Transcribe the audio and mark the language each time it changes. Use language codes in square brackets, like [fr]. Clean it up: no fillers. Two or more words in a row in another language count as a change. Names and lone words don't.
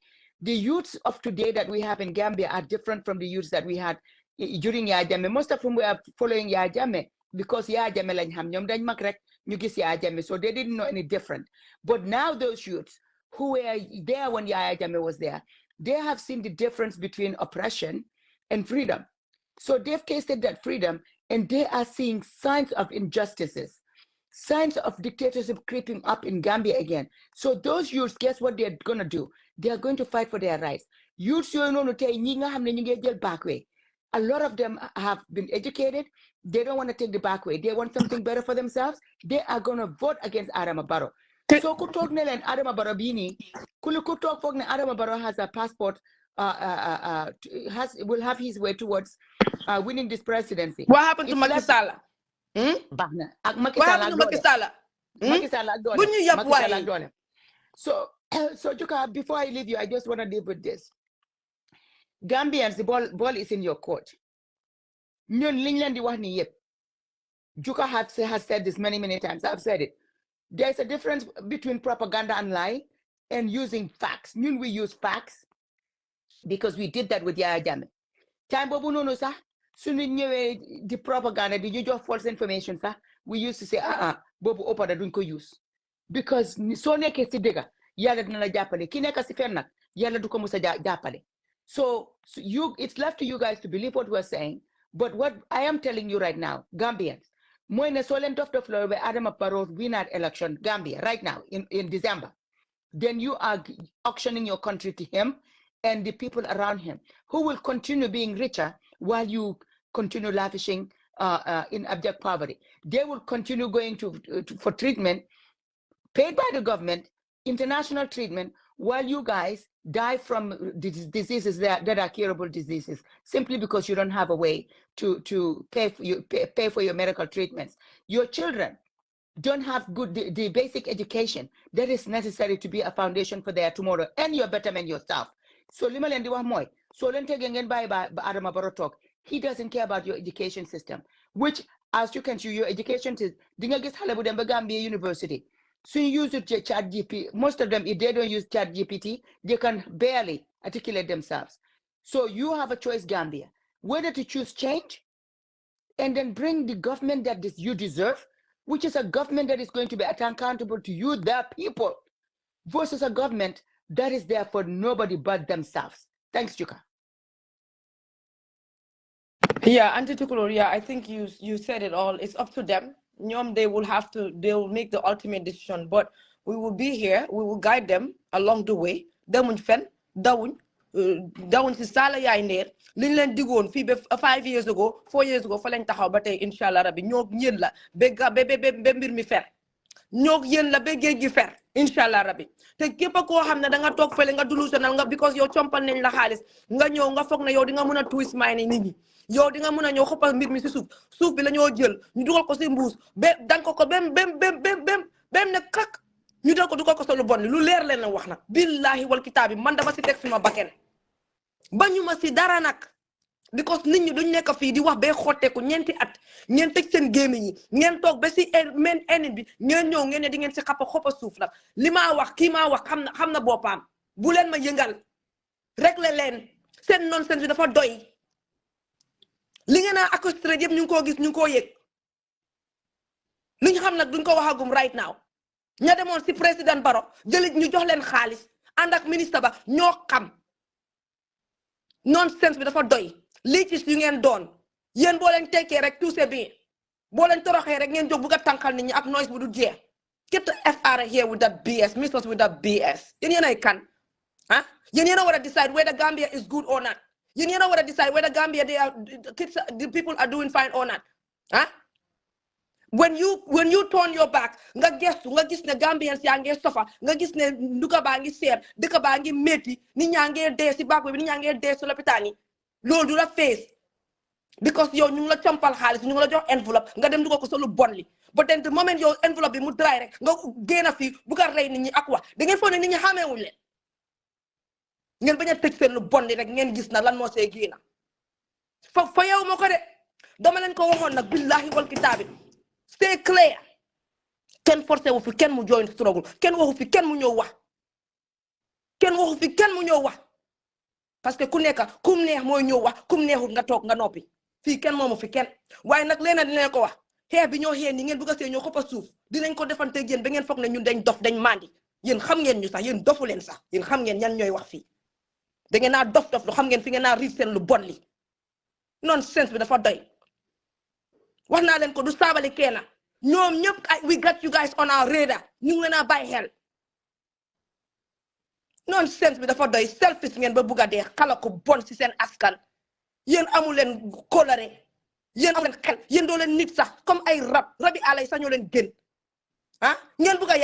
[en] The youths of today that we have in Gambia are different from the youths that we had during Yaya Jammeh. Most of them were following Yaya Jammeh because [wo] Yaya Jammeh lañ xam ñoom dañ mag rek ñu gis Yaya Jammeh, [en] so they didn't know any different. But now those youths who were there when Yaya Jammeh was there, they have seen the difference between oppression and freedom. So they've tasted that freedom and they are seeing signs of injustices, signs of dictatorship creeping up in Gambia again. So those youths, guess what they're going to do? They are going to fight for their rights. Youths, you know, back way. A lot of them have been educated. They don't want to take the back way. They want something better for themselves. They are going to vote against Adama Barrow. So [wo] ku talk ne len Adama Barrow bini, ku talk [en] for Adama Barrow has a passport, will have his way towards winning this presidency. What happened to Macky Sall? What happened to Macky Sall? Macky Sall. So Juka, before I leave you, I just want to leave with this. Gambians, the ball is in your court. Juka has said this many times. I've said it. There's a difference between propaganda and lie. and using facts. Ñun we use facts because we did that with Yaya Jammeh. [wo] Time bobu noonu sax suñu ñëwee di propaganda di ñu jox [en] false information [wo] sax [en] we used to say [wo] bobu oppada duñ ko use because soo nekkee si dëgga yàlla dina la jàppale ki nekk si fen nag yàlla du ko musa jàppale. [en] So it's left to you guys to believe what we're saying, but what I am telling you right now, Gambians, [wo] mooy ne soo leen dof loolu ba [en] Adama Barrow win that election Gambia right now in December, then you are auctioning your country to him and the people around him who will continue being richer while you continue lavishing in abject poverty. They will continue going for treatment paid by the government, international treatment, while you guys die from diseases that are curable diseases simply because you don't have a way to pay for your medical treatments. Your children don't have the basic education that is necessary to be a foundation for their tomorrow and your betterment yourself. [wo] So lima leen di wax mooy soo leen tegee ngeen bàyyi ba Adama Barrow toog, [en] he doesn't care about your education system, which as you can see your education system [wo] di nga gis xale bu dem ba [en] Gambia University. So you use chat GPT. Most of them, if they don't use chat GPT, they can barely articulate themselves. So you have a choice, Gambia, whether to choose change and then bring the government that you deserve, which is a government that is going to be accountable to you, the people, versus a government that is there for nobody but themselves. Thanks, Juka. Yeah, Auntie yeah, I think you said it all. It's up to them. They will make the ultimate decision. But we will be here. We will guide them along the way. [wo] Demuñ fen, dawuñ si sala yaay ndeer liñ leen digoon fii ba [en] 5 years ago 4 years ago [wo] fa lañ taxaw ba tey inshallah rabbi ñoo yéen la ba mbir mi fer ñoo yéen la ba géej gi fer inshallah rabbi te képp koo xam ne da nga toog fële nga delusional nga because yow compal nañ la xaalis nga ñëw nga foog ne yow di nga mën a [en] twist mind [wo] nit ñi yow di nga mën a ñëw xoppal mbir mi si suuf bi la ñoo jël ñu dugal ko si mbuus ba dan ko bem ne kak ñu dal ko dugal ko sa lu bon lu leer leen wax nag [ar] billahi wal kitaabi [wo] man dama si teg suma bakken bañu ma si dara nag because nit ñi duñ nekk fii di wax bay xotteeku ñeenti at ngeen tëj seen gémmiñ yi ngeen toog ba si men ennemi bi ngeen ñëw ngeen ne di ngeen si xoppa suuf nag li maa wax kii maa wax xam na boppam bu leen ma yëngal réglé leen seen nonsense bi dafa doy li ngeen a accosté yëpp ñu ngi koo gis ñu ngi koo yëg li ñu xam nag duñ ko waxagum [en] right now [wo] ña demoon si président Barrow jëlit ñu jox leen xaalis ànd ak ministre ba ñoo xam nonsense bi dafa doy leeches yu ngeen doon yéen boo leen tekkee rek [fr] tout c'est bien [wo] boo leen toroxee rek ngeen jóg bugg a tànkal nit ñi ak noise bu du jeex [en] get the FR here with that BS miss us with that BS [wo] yéen ay kan ah yéen a war a [en] decide whether Gambia is good or not [wo] yéen a war a [en] decide whether Gambia the people are doing fine or not [wo] ah [en] when you turn your back [wo] nga gestu nga gis ne Gambians yaa ngi sofa nga gis ne nduka baa ngi seer dëkk baa ngi métti nit ñaa ngi dee si baak bi nit ñaa ngi dee si lopitaan yi loolu du la face because yow ñu ngi la compal xaalis ñu ngi la jox enveloppe nga dem dugal ko sa lu bon li [en] but then the moment [wo] yow enveloppe bi mu dry rek nga génn fii bu ko rey nit ñi ak wax da ngeen foog ne nit ñi xàmmeewuñ leen ngeen bañ a tëj seen lu bon li rek ngeen gis na lan moo see génn fa yow moo ko de dama leen ko waxoon nag [ar] billahi wal kitaabi [en] stay clear [wo] kenn forcé wu fi kenn mu [en] join struggle [wo] kenn waxu fi kenn mu ñëw wax kenn waxu fi kenn mu ñëw wax [fr] parce que [wo] ku nekk kum neex mooy ñëw wax kum neexul nga toog nga noppi fii kenn moomu fi kenn waaye nag leena dinañ ko wax xeex bi ñoo xee ni ngeen bëgg a see ñoo xoppa suuf dinañ ko defante yéen ba ngeen foog ne ñun dañ dof dañ mandi yéen xam ngeen ñu sax yéen dofu leen sax yéen xam ngeen ñan ñooy wax fii da ngeen naa dof lu xam ngeen fi ngeen naa riif seen lu bon li nonsense bi dafa doy wax naa leen ko du Sabally kenn ñoom ñëpp [en] we got you guys on our radar [wo] ñu ngi leen a bàyyi xel nonsense bi dafa doy selfish ngeen ba bugg a dee xala ko bon si seen askan yéen amu leen coloré yéen amu leen xel yéen doo leen nit sax comme ay rabi àll yi sax ñoo leen gën ah ngeen bugg a